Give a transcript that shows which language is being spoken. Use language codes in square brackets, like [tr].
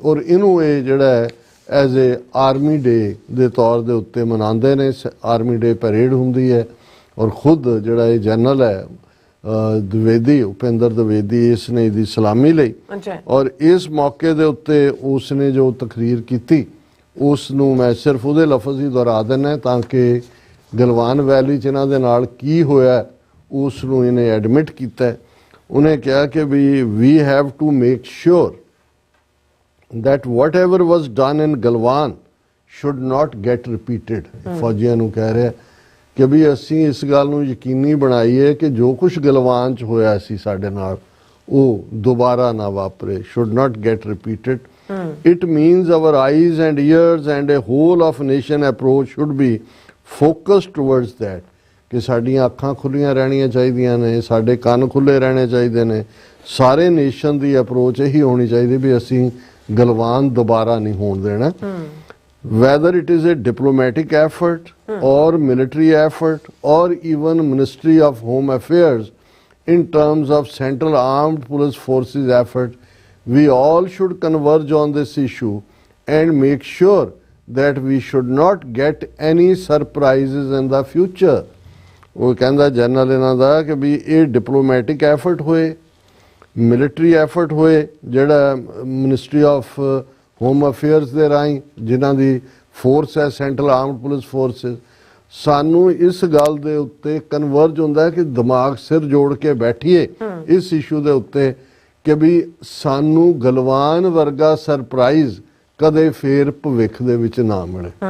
[pa] ਔਰ ਇਹਨੂੰ ਇਹ ਜਿਹੜਾ ਐਜ਼ ਏ ਆਰਮੀ ਡੇ ਦੇ ਤੌਰ ਦੇ ਉੱਤੇ ਮਨਾਉਂਦੇ ਨੇ, ਆਰਮੀ ਡੇ ਪੈਰੇਡ ਹੁੰਦੀ ਹੈ, ਔਰ ਖੁਦ ਜਿਹੜਾ ਇਹ ਜਨਰਲ ਹੈ ਦਵਿਵੇਦੀ, ਉਪਿੰਦਰ ਦਵਿਵੇਦੀ, ਇਸ ਨੇ ਇਹਦੀ ਸਲਾਮੀ ਲਈ। ਔਰ ਇਸ ਮੌਕੇ ਦੇ ਉੱਤੇ ਉਸ ਨੇ ਜੋ ਤਕਰੀਰ ਕੀਤੀ ਉਸ ਨੂੰ ਮੈਂ ਸਿਰਫ ਉਹਦੇ ਲਫ਼ਜ਼ ਹੀ ਦੁਹਰਾ ਦਿੰਦਾ ਤਾਂ ਕਿ ਗਲਵਾਨ ਵੈਲੀ 'ਚ ਇਹਨਾਂ ਦੇ ਨਾਲ ਕੀ ਹੋਇਆ ਉਸ ਨੂੰ ਇਹਨੇ ਐਡਮਿਟ ਕੀਤਾ। ਉਹਨੇ ਕਿਹਾ ਕਿ [en] We have to make sure that whatever was done in Galwan should not get repeated। [pa] ਫੌਜੀਆਂ ਨੂੰ ਕਹਿ ਰਿਹਾ ਕਿ ਵੀ ਅਸੀਂ ਇਸ ਗੱਲ ਨੂੰ ਯਕੀਨੀ ਬਣਾਈਏ ਕਿ ਜੋ ਕੁਝ ਗਲਵਾਨ 'ਚ ਹੋਇਆ ਸੀ ਸਾਡੇ ਨਾਲ ਉਹ ਦੁਬਾਰਾ ਨਾ ਵਾਪਰੇ, [en] should not get repeated। It means our eyes and ears and a whole of nation approach should be focused towards that। [pa] ਕਿ ਸਾਡੀਆਂ ਅੱਖਾਂ ਖੁੱਲੀਆਂ ਰਹਿਣੀਆਂ ਚਾਹੀਦੀਆਂ ਨੇ, ਸਾਡੇ ਕੰਨ ਖੁੱਲੇ ਰਹਿਣੇ ਚਾਹੀਦੇ ਨੇ, ਸਾਰੇ ਨੇਸ਼ਨ ਦੀ ਅਪਰੋਚ ਇਹੀ ਹੋਣੀ ਚਾਹੀਦੀ ਵੀ ਅਸੀਂ ਗਲਵਾਨ ਦੁਬਾਰਾ ਨਹੀਂ ਹੋਣ ਦੇਣਾ। [en] whether it is a diplomatic effort or military effort or even Ministry of Home Affairs in terms of Central Armed Police Forces effort, we all should converge on this issue and make sure that we should not get any surprises in the future। [pa] ਉਹ ਕਹਿੰਦਾ general ਇਹਨਾਂ ਦਾ ਕਿ ਵੀ ਇਹ diplomatic effort ਹੋਏ, military effort ਹੋਏ, ਜਿਹੜਾ ministry of home affairs ਦੇ ਰਾਹੀਂ ਜਿਨ੍ਹਾਂ ਦੀ ਫੋਰਸ ਹੈ ਸੈਂਟਰਲ ਆਰਮਡ ਪੁਲਿਸ ਫੋਰਸਿਸ, ਸਾਨੂੰ ਇਸ ਗੱਲ ਦੇ ਉੱਤੇ ਕਨਵਰਜ ਹੁੰਦਾ ਕਿ ਦਿਮਾਗ ਸਿਰ ਜੋੜ ਕੇ ਬੈਠੀਏ ਇਸ ਇਸ਼ੂ ਦੇ ਉੱਤੇ ਕਿ ਵੀ ਸਾਨੂੰ ਗਲਵਾਨ ਵਰਗਾ ਸਰਪ੍ਰਾਈਜ਼ ਕਦੇ ਫੇਰ ਭਵਿੱਖ ਦੇ ਵਿੱਚ ਨਾ ਮਿਲੇ।